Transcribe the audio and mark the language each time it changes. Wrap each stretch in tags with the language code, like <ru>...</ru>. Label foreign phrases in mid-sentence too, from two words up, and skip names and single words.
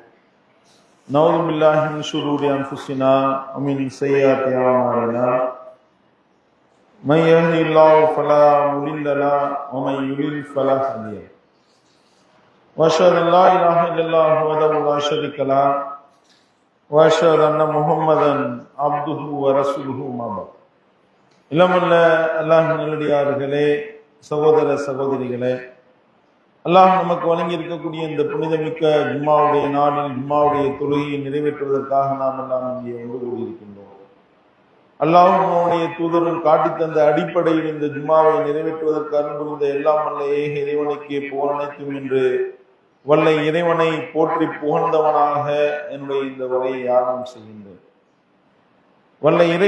<ar>نعوذ بالله من شرور أنفسنا ومن سيئات أعمالنا من يهده الله فلا مضل له ومن يضلل فلا هادي له وأشهد أن لا إله إلا الله وحده لا شريك له وأشهد أن محمدا عبده ورسوله ما بعد</ar> <ta>இளமல்ல அல்லாஹ் நல்லடியார்களே, சகோதர சகோதரிகளே, அல்லாஹ் நமக்கு வழங்கி இருக்கக்கூடிய இந்த புனிதமிக்க ஜும்மாவுடைய நாளில் ஜும்மாவுடைய தொழுகையை நிறைவேற்றுவதற்காக நாம் எல்லாம் இங்கே ஒன்று கூடியிருக்கின்றோம். அல்லாஹ்வும் அவனுடைய தூதரும் காட்டித் தந்த அடிப்படையில் இந்த ஜும்மாவை நிறைவேற்றுவதற்கு அருள்புரிந்த எல்லாம் வல்ல ஏக இறைவனுக்கே புகழ் அனைத்தும் என்று வல்ல இறைவனை போற்றி புகழ்ந்தவனாக என்னுடைய இந்த உரையை ஆரம்பம் செய்கின்றேன்.</ta>